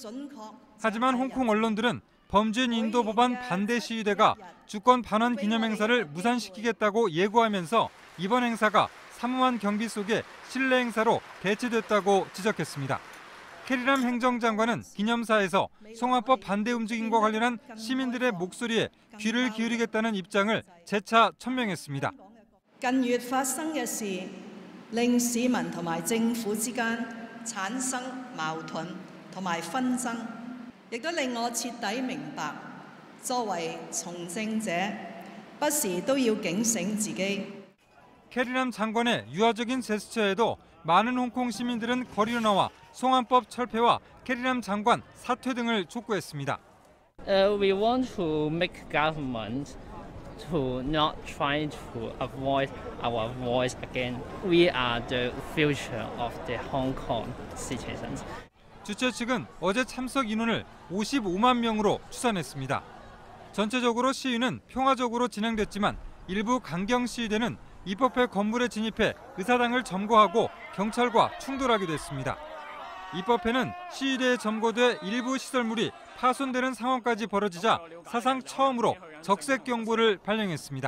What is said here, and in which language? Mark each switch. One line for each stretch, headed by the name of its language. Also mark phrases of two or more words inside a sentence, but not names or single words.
Korean: 하지만 홍콩 언론들은 범죄인 인도 법안 반대 시위대가 주권 반환 기념 행사를 무산시키겠다고 예고하면서 이번 행사가 삼엄한 경비 속에 실내 행사로 대체됐다고 지적했습니다. 캐리람 행정장관은 기념사에서 송환법 반대 움직임과 관련한 시민들의 목소리에 귀를 기울이겠다는 입장을 재차 천명했습니다.
Cantonese: 近月發生嘅事令市民同埋政府之間產生矛盾同埋紛爭，亦都令我徹底明白，作為從政者，不時都要警醒自己。
Korean: 캐리람 장관의 유화적인 제스처에도 많은 홍콩 시민들은 거리로 나와 송환법 철폐와 캐리람 장관 사퇴 등을 촉구했습니다.
English: We want to make government to not try to avoid our voice again. We are the future of the Hong Kong citizens.
Korean: 주최 측은 어제 참석 인원을 55만 명으로 추산했습니다. 전체적으로 시위는 평화적으로 진행됐지만 일부 강경 시위대는 입법회 건물에 진입해 의사당을 점거하고 경찰과 충돌하기도 했습니다. 입법회는 시위대에 점거돼 일부 시설물이 파손되는 상황까지 벌어지자 사상 처음으로 적색 경보를 발령했습니다.